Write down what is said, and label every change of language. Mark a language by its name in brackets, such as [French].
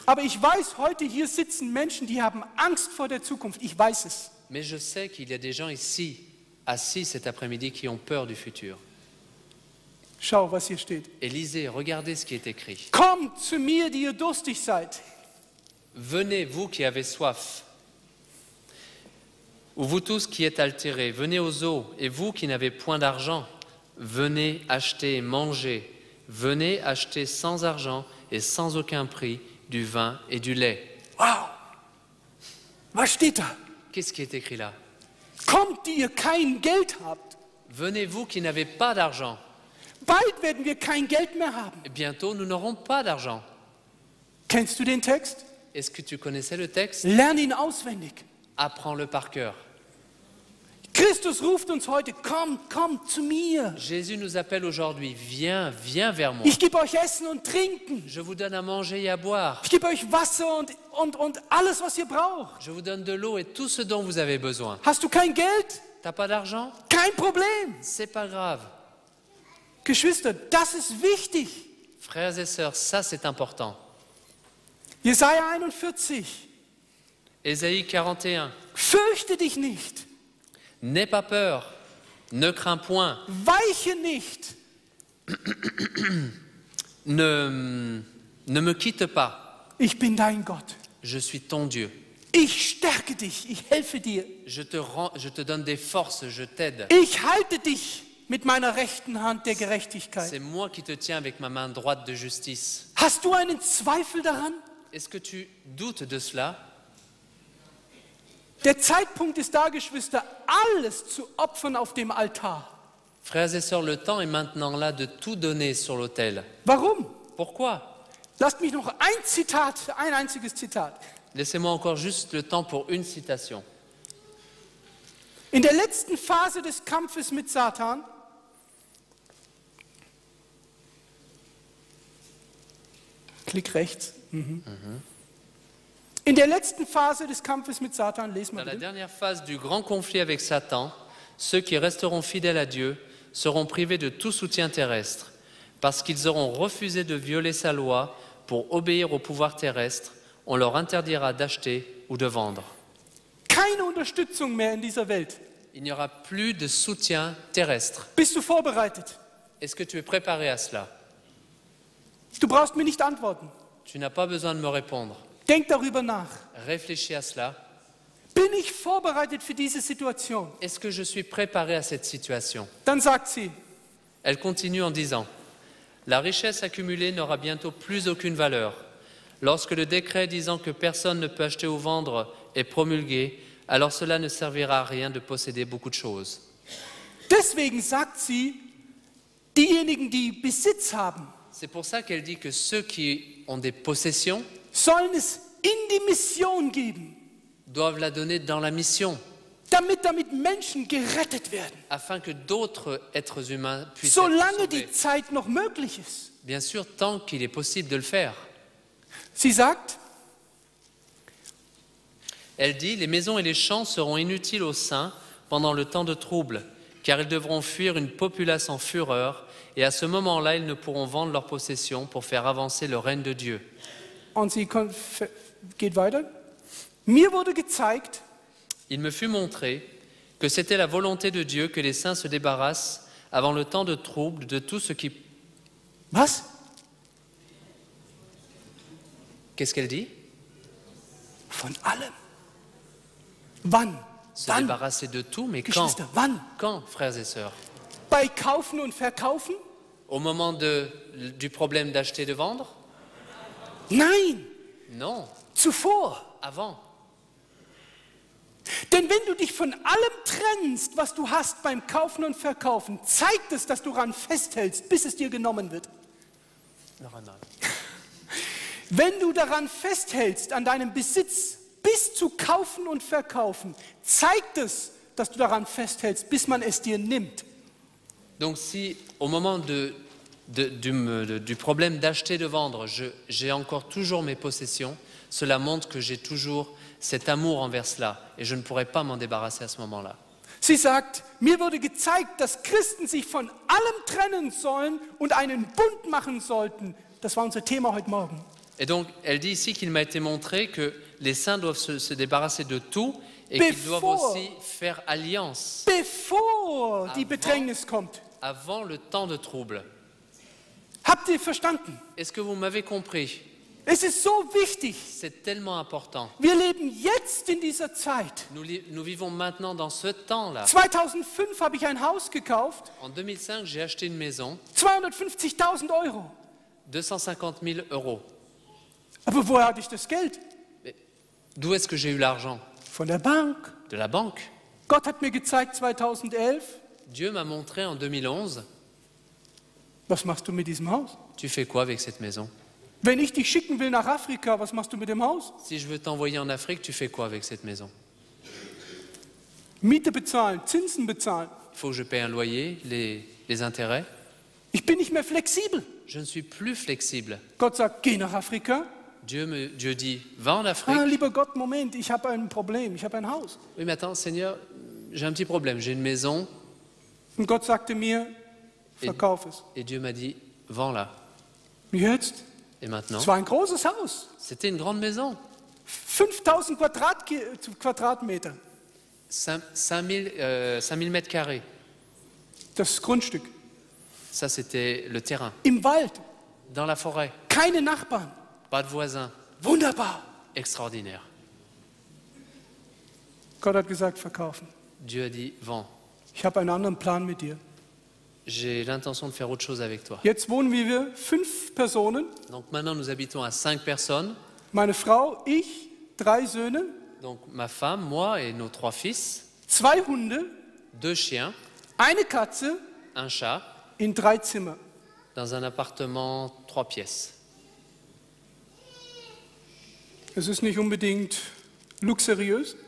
[German] Aber ich weiß, heute hier sitzen Menschen, die haben Angst vor der Zukunft. Ich weiß es. [French] Mais je sais qu'il y a des gens ici, assis cet après-midi, qui ont peur du futur. [German] Schau, was hier steht. [French] Et lisez, regardez ce qui est écrit. [German] Kommt zu mir, die ihr durstig seid. [French] Venez, vous qui avez soif. Ou vous tous qui êtes altérés, venez aux eaux, et vous qui n'avez point d'argent, venez acheter et manger, venez acheter sans argent et sans aucun prix du vin et du lait. [German] Wow! Was steht da? [French] Qu'est-ce qui est écrit là? [German] Kommt, die ihr kein Geld habt. [French] Venez vous qui n'avez pas d'argent. [German] Bald werden wir kein Geld mehr haben. [French] Et bientôt nous n'aurons pas d'argent. [German] Kennst du den Text? [French] Est-ce que tu connaissais le texte? [German] Lern ihn auswendig. [French] Apprends-le par cœur. [German] Christus ruft uns heute, kommt zu mir. [French] Jésus nous appelle aujourd'hui, viens vers moi. [German] Ich gebe euch Essen und Trinken. [French] Je vous donne à manger et à boire. [German] Ich gebe euch Wasser und alles, was ihr braucht. [French] Je vous donne de l'eau et tout ce dont vous avez besoin. [German] Hast du kein Geld? [French] T'as pas d'argent? [German] Kein Problem. [French] C'est pas grave. [German] Geschwister, das ist wichtig. [French] Frères et sœurs, ça c'est important. [German] Jesaja 41. [French] Ésaïe 41. [German] Fürchte dich nicht. [French] N'aie pas peur, ne crains point, [German] Weiche nicht. [French] ne me quitte pas, [German] Ich bin dein Gott. [French] je suis ton Dieu. [German] Ich stärke dich. Ich helfe dir. [French] Je te donne des forces, je t'aide. [German] Ich halte dich mit meiner rechten Hand der Gerechtigkeit. [French] C'est moi qui te tiens avec ma main droite de justice. [German] Hast du einen Zweifel daran? [French] Est-ce que tu doutes de cela? [German] Der Zeitpunkt ist da, Geschwister, alles zu opfern auf dem Altar. [French] Frères et sœurs, le temps est maintenant là de tout donner sur l'autel. [German] Warum? [French] Pourquoi? [German] Lasst mich noch ein einziges Zitat. [French] Laissez-moi encore juste le temps pour une citation. [German] In der letzten Phase des Kampfes mit Satan Klick rechts. In der letzten Phase des Kampfes mit Satan, lesen wir [French] Dans la [German] bitte. [French] dernière phase du grand conflit avec Satan, ceux qui resteront fidèles à Dieu seront privés de tout soutien terrestre, parce qu'ils auront refusé de violer sa loi pour obéir au pouvoir terrestre. On leur interdira d'acheter ou de vendre. [German] Keine Unterstützung mehr in dieser Welt. [French] Il n'y aura plus de soutien terrestre. [German] Bist du vorbereitet? [French] Est-ce que tu es préparé à cela? [German] Du brauchst mir nicht antworten. [French] Tu n'as pas besoin de me répondre. [German] Denk darüber nach. [French] Réfléchis à cela. [German] Bin ich vorbereitet für diese Situation? [French] Est-ce que je suis préparé à cette situation? [German] Dann sagt sie, [French] Elle continue en disant, « La richesse accumulée n'aura bientôt plus aucune valeur. Lorsque le décret disant que personne ne peut acheter ou vendre est promulgué, alors cela ne servira à rien de posséder beaucoup de choses. » [German] deswegen sagt sie, diejenigen, die Besitz haben, [French] C'est pour ça qu'elle dit que ceux qui ont des possessions [German] sollen es in die Mission geben, [French] doivent la donner dans la mission, [German] damit Menschen gerettet werden, [French] afin que d'autres êtres humains puissent [German] solange [French] être [German] die [French] sauvés. [German] Zeit noch möglich ist. [French] Bien sûr, tant qu'il est possible de le faire. [German] Sie sagt, [French] Elle dit, les maisons et les champs seront inutiles aux saints pendant le temps de trouble, car ils devront fuir une populace en fureur, et à ce moment-là, ils ne pourront vendre leurs possessions pour faire avancer le règne de Dieu. [German] und sie geht weiter, mir wurde gezeigt, [French] Il me fut montré que c'était la volonté de Dieu que les saints se débarrassent avant le temps de trouble de tout ce qui... [German] was? [French] Qu'est-ce qu'elle dit? [German] Von allem. Wann? [French] Se [German] Wann? [French] débarrasser de tout, mais quand? [German] Geschwister, wann? [French] Quand, frères et sœurs? [German] Bei Kaufen und Verkaufen? [French] Au moment du problème d'acheter et de vendre? [German] Nein, [French] Non, [German] zuvor. [French] avant. [German] Denn wenn du dich von allem trennst, was du hast beim Kaufen und Verkaufen, zeigt es, dass du daran festhältst, bis es dir genommen wird. Noch einmal. Wenn du daran festhältst, an deinem Besitz, bis zu Kaufen und Verkaufen, zeigt es, dass du daran festhältst, bis man es dir nimmt. [French] Donc si au moment du problème d'acheter et de vendre, j'ai encore toujours mes possessions, cela montre que j'ai toujours cet amour envers cela et je ne pourrai pas m'en débarrasser à ce moment-là. [German] Sie sagt, mir wurde gezeigt, dass Christen sich von allem trennen sollen und einen Bund machen sollten. Das war unser Thema heute Morgen. [French] Et donc elle dit ici qu'il m'a été montré que les saints doivent se débarrasser de tout et qu'ils doivent aussi faire alliance [German] Bevor die Bedrängnis kommt. [French] avant le temps de trouble. [German] Habt ihr verstanden? [French] Est-ce que vous m'avez compris? [German] Es ist so wichtig. [French] C'est tellement important. [German] Wir leben jetzt in dieser Zeit. [French] Nous vivons maintenant dans ce temps-là. [German] 2005 habe ich ein Haus gekauft, [French] En 2005, j'ai acheté une maison, [German] 250.000 Euro. [French] 250 000 euros. [German] Aber woher hatte ich das Geld? [French] D'où est-ce que j'ai eu l'argent? [German] Von der Bank. [French] De la banque. [German] Gott hat mir gezeigt 2011, [French] Dieu m'a montré en 2011, [German] was machst du mit diesem Haus? [French] tu fais quoi avec cette maison? [German] Wenn ich dich schicken will nach Afrika, was machst du mit dem Haus? [French] Si je veux t'envoyer en Afrique, tu fais quoi avec cette maison? [German] Miete bezahlen, Zinsen bezahlen. [French] Il faut que je paye un loyer, les intérêts. [German] Ich bin nicht mehr flexibel. [French] Je ne suis plus flexible. [German] Gott sagt, geh nach Afrika. [French] Dieu dit, va en Afrique. [German] Ah, lieber Gott, Moment, ich habe ein Problem, ich habe ein Haus. [French] Oui, mais attends, Seigneur, j'ai un petit problème. J'ai une maison [German] Und Gott sagte mir, verkauf es. [French] et Dieu m'a dit, vends-la. [German] Wie jetzt? [French] Et maintenant? [German] Es war ein großes Haus. [French] C'était une grande maison. [German] 5000 Quadratmeter. [French] 5000 mètres carrés. [German] Das Grundstück. [French] Ça, c'était le terrain. [German] Im Wald. [French] Dans la forêt. [German] Keine Nachbarn. [French] Pas de voisins. [German] Wunderbar. [French] Extraordinaire. [German] Gott hat gesagt, verkaufen. [French] Dieu a dit, vends. [German] Ich habe einen anderen Plan mit dir. [French] J'ai l'intention de faire autre chose avec toi. [German] Jetzt wohnen wir 5 Personen. [French] Donc maintenant, nous habitons à 5 personnes. [German] Meine Frau, ich, 3 Söhne. [French] Donc ma femme, moi et nos 3 fils. [German] 2 Hunde. [French] 2 chiens. [German] Eine Katze. [French] Un chat. [German] In 3 Zimmer. [French] Dans un appartement 3 pièces. [German] Es ist nicht unbedingt luxuriös.